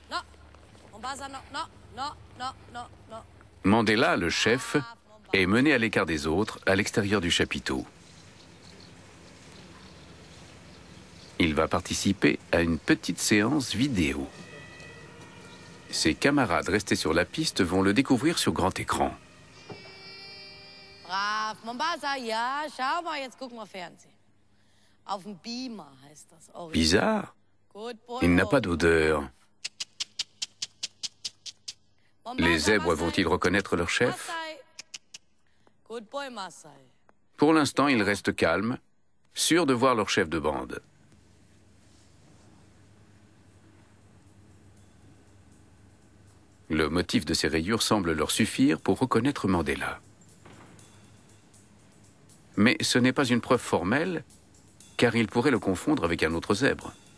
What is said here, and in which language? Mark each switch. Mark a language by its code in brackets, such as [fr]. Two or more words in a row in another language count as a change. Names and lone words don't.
[fr] Mandela, le chef, est mené à l'écart des autres, à l'extérieur du chapiteau. Il va participer à une petite séance vidéo. Ses camarades restés sur la piste vont le découvrir sur grand écran. [de] Brav, Mombasa, ja, schau mal, jetzt gucken wir Fernsehen. Auf dem Beamer heißt das. [fr] Bizarre. Il n'a pas d'odeur. Les zèbres vont-ils reconnaître leur chef? [en] Good boy, Masai. [fr] Pour l'instant, ils restent calmes, sûrs de voir leur chef de bande. Le motif de ces rayures semble leur suffire pour reconnaître Mandela. Mais ce n'est pas une preuve formelle, car ils pourraient le confondre avec un autre zèbre.